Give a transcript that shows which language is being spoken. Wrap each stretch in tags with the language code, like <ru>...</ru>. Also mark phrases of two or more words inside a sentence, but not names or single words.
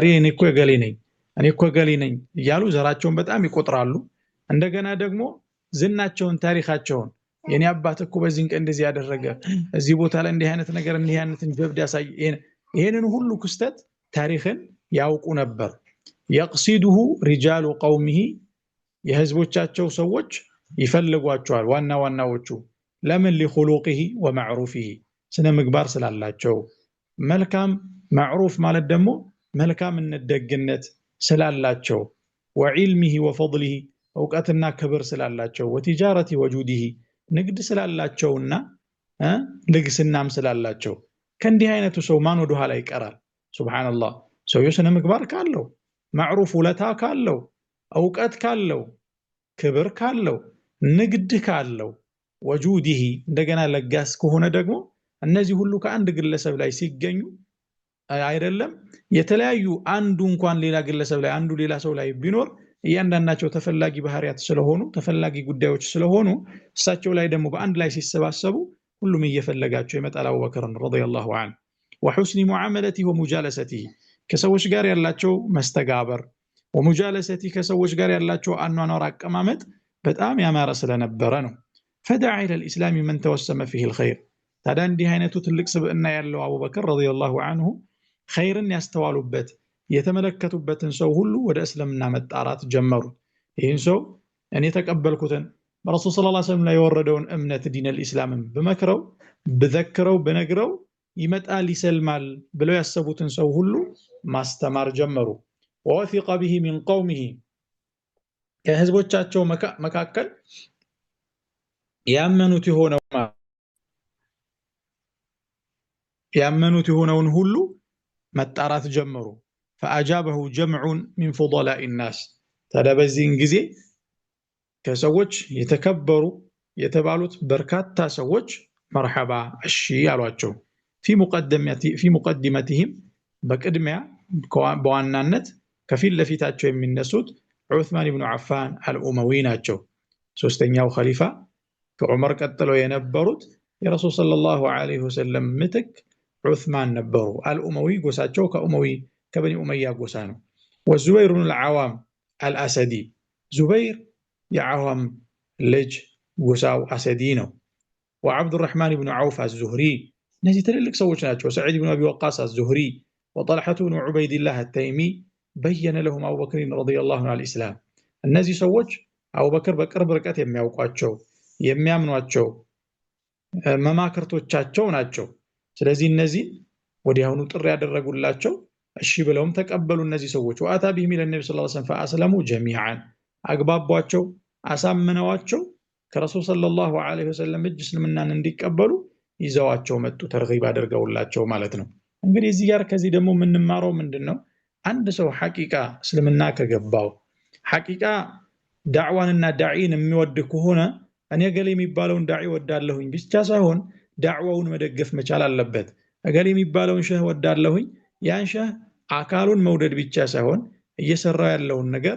<am>እኔ እኮ ገሌ ነኝ እኔ እኮ ገሌ ነኝ እያሉ ዘራቸውን በጣም ይቆጥራሉ እንደገና ደግሞ ዝናቸውን ታሪካቸውን የኔ አባት እኮ በዚህ ቀን እንደዚህ ያደረገ እዚህ ቦታ ላይ እንዲህ አይነት ነገር እንዲህ አይነትን ጀብድ ያሳይ ይሄንን ሁሉ ክስተት ታሪክን ያውቁ ነበር</am> <ar>يقصده رجال قومه</ar> <am>የህዝቦቻቸው ሰዎች ይፈልጓቸዋል ዋናዎቹ ለምን</am> <ar>لخلقه ومعروفه</ar> <am>ስነ ምግባር ስላላቸው መልካም معروف ማለት ደግሞ መልካምነት ደግነት ስላላቸው</am> <ar>وعلمه وفضله</ar> <am>እውቀትና ክብር ስላላቸው</am> <ar>وتجارة وجوده</ar> <am>ንግድ ስላላቸውና ልግስናም ስላላቸው ከእንዲህ አይነቱ ሰው ማን ወደ ኋላ ይቀራል ሱብሃንአላህ ሰው የስነ ምግባር ካለው معروف ውለታ ካለው እውቀት ካለው ክብር ካለው ንግድ ካለው وجوده እንደገና ለጋስ ከሆነ ደግሞ እነዚህ ሁሉ ከአንድ ግለሰብ ላይ ሲገኙ አይደለም የተለያዩ አንዱ እንኳን ሌላ ግለሰብ ላይ አንዱ ሌላ ሰው ላይ ቢኖር እያንዳንዳቸው ተፈላጊ ባህሪያት ስለሆኑ ተፈላጊ ጉዳዮች ስለሆኑ እሳቸው ላይ ደግሞ በአንድ ላይ ሲሰባሰቡ ሁሉም እየፈለጋቸው ይመጣል አቡበክርን</am> <ar>رضي الله عنه وحسن معاملته ومجالسته</ar> <am>ከሰዎች ጋር ያላቸው መስተጋበር ومجالسته ከሰዎች ጋር ያላቸው አኗኗር አቀማመጥ በጣም ያማረ ስለነበረ ነው</am> <ar>فدعا الى الاسلام من توسم فيه الخير</ar> <am>ታዲያ እንዲህ አይነቱ ትልቅ ስብዕና ያለው አቡበክር</am> <ar>رضي الله عنه</ar> <am>ኸይርን ያስተዋሉበት የተመለከቱበትን ሰው ሁሉ ወደ እስልምና መጣራት ጀመሩ ይህን ሰው እኔ ተቀበልኩትን በረሱል</am> <ar>صلى الله عليه وسلم</ar> <am>ላይ የወረደውን እምነት</am> <ar>دين الإسلام</ar> <am>በመክረው በዘክረው በነግረው ይመጣል ይሰልማል ብለው ያሰቡትን ሰው ሁሉ ማስተማር ጀመሩ</am> <ar>ووثق به من قومه</ar> <am>ከህዝቦቻቸው መካከል ያመኑት የሆነውን ሁሉ መጣራት ጀመሩ</am> <ar>فأجابه جمع من فضلاء الناس</ar> <am>ተደበዚን ጊዜ ከሰዎች የተከበሩ የተባሉት በርካታ ሰዎች መርሐባ እሺ ያሏቸው</am> <ar>في مقدمتهم</ar> <am>በቅድሚያ በዋናነት ከፊል ለፊታቸው የሚነሱት ዑስማን ኢብኑ አፋን አልኡመዊ ናቸው ሶስተኛው ኸሊፋ ከዑመር ቀጥለው የነበሩት የረሱል</am> <ar>صلى الله عليه وسلم</ar> <am>ምትክ ዑስማን ነበሩ አልኡመዊ ጎሳቸው ከኡመዊ ከበኒ ኡመያ ጎሳ ነው ወዙበይር ኢብኑ አልዓዋም አልአሰዲ ዙበይር የዓዋም ልጅ ጎሳው አሰዲ ነው وعبد الرحمن بن عوف الزهري እነዚህ ትልልቅ ሰዎች ናቸው ሰዒድ ኢብኑ አቢ</am> <ar>ወቃስ الزهري وطلحة بن عبيد الله التيمي بين لهم أبو بكر رضي الله عنه الإسلام</ar> <am>እነዚህ ሰዎች አቡበክር በቅርብ ርቀት የሚያውቋቸው የሚያምኗቸው መማክርቶቻቸው ናቸው ስለዚህ እነዚህ ወዲያውኑ ጥሪ ያደረጉላቸው እሺ ብለውም ተቀበሉ እነዚህ ሰዎች</am> <ar>وأتى بهم</ar> <am>ለነብዩ</am> <ar>صلى الله عليه وسلم فأسلموا جميعا</ar> <am>አግባቧቸው አሳምነዋቸው ከረሱል</am> <ar>صلى الله عليه وسلم</ar> <am>እጅ እስልምናን እንዲቀበሉ ይዘዋቸው መጡ ተርጊብ አድርገውላቸው ማለት ነው እንግዲህ እዚህ ጋር ከዚህ ደግሞ የምንማረው ምንድነው አንድ ሰው ሐቂቃ እስልምና ከገባው ሐቂቃ ዳዕዋንና ዳዒን የሚወድ ከሆነ እኔ ገሌ የሚባለውን ዳዒ ወዳለሁኝ ብቻ ሳይሆን ዳዕዋውን መደገፍ መቻል አለበት ገሌ የሚባለውን ሸህ ወዳለሁኝ ያን ሸህ አካሉን መውደድ ብቻ ሳይሆን እየሰራው ያለውን ነገር</am>